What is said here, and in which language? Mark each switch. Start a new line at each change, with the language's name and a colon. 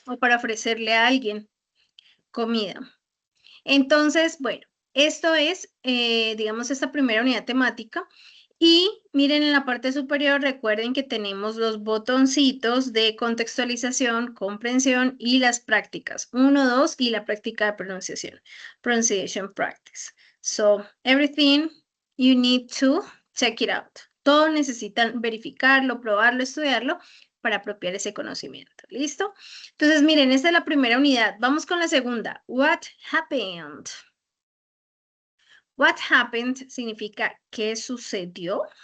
Spanish: O para ofrecerle a alguien comida. Entonces, bueno, esto es, digamos, esta primera unidad temática. Y miren en la parte superior, recuerden que tenemos los botoncitos de contextualización, comprensión y las prácticas. 1, 2 y la práctica de pronunciación.
English: Pronunciation practice. So, everything you need to check it out.
Spanish: Todos necesitan verificarlo, probarlo, estudiarlo para apropiar ese conocimiento. ¿Listo? Entonces, miren, esta es la primera unidad. Vamos con la segunda.
English: What happened? What happened
Spanish: significa ¿qué sucedió?